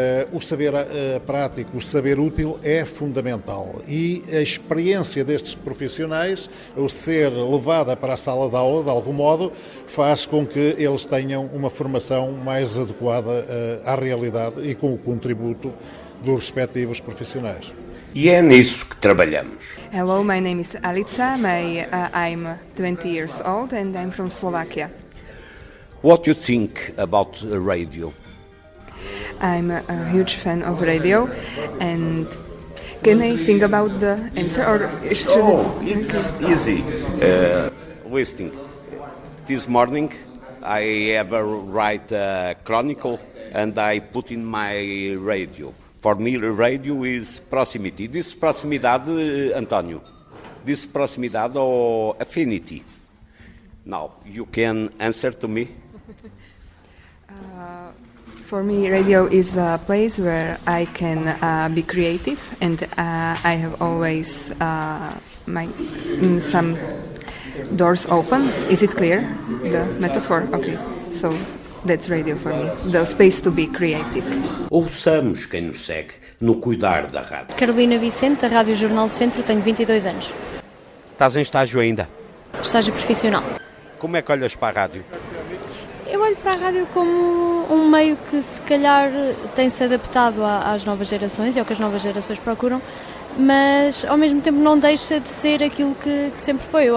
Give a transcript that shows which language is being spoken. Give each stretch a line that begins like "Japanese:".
Portuguese: o saber prático, o saber útil é fundamental, e a experiência destes profissionais, ao ser levada para a sala de aula, de algum modo, faz com que eles tenham uma formação mais adequada à realidade e com o contributo dos respectivos profissionais. E é nisso que trabalhamos.
English: Hello, my name is Alica. I'm 20 years old and I'm from Slovakia. What do you think about radio? I'm a huge fan of radio, and can I think about the answer or should it's easy. Listening. This morning I have a write a chronicle and I put in my radio. For me, radio is proximity. This proximidade, António. This proximidade or affinity. Now you can answer to me. For me, radio is a place where I can be creative, and I have always some doors open. Is it clear, the metaphor? Okay, so that's radio for me, the space to be creative.
Portuguese: Ouçamos quem nos segue no Cuidar da Rádio. Carolina Vicente, da Rádio Jornal do Centro, tenho 22 anos. Estás em estágio ainda? Estágio profissional. Como é que olhas para a rádio? Eu olho para a rádio como um meio que se calhar tem-se adaptado às novas gerações e ao que as novas gerações procuram, mas ao mesmo tempo não deixa de ser aquilo que sempre foi.